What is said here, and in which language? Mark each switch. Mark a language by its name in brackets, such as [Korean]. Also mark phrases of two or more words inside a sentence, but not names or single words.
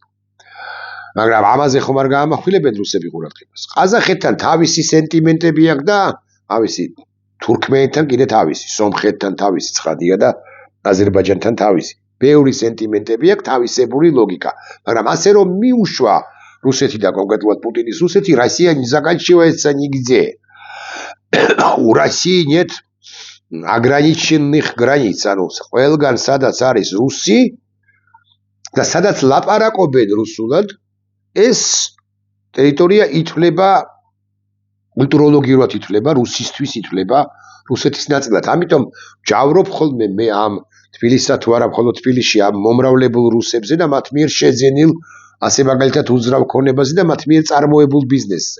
[Georgian] მაგრამ ამაზე ხომ არ გაამახვილებენ რუსები ყურადღებას. ყაზახეთთან თავისი სენტიმენტები აქვს და ავისი თურქმენეთთან კიდე თავისი, სომხეთთან თავისი ცხადია და აზერბაიჯანთან თავისი. ბევრი სენტიმენტები აქვს, თავისებური ლოგიკა. მაგრამ ასე რომ მიუშვა რუსეთი და კონკრეტულად პუტინის რუსეთი, [Russian] Россия не заканчивается нигде. У России нет ограниченных границ. [Georgian] ანუ ყველგან სადაც არის რუსი და სადაც ლაპარაკობენ რუსულად, ეს ტერიტორია ითვლება კულტუროლოგიურად ითვლება, რუსისთვის ითვლება, რუსეთის ნაწილად. ამიტომ ჯავრობ ხოლმე მე ამ თბილისსა თუ არა მხოლოდ თბილისში ამ მომრავლებულ რუსებზე და მათ მიერ შეძენილ ასე მაგალითად უძრავ ქონებაზე და მათ მიერ წარმოებულ ბიზნესზე.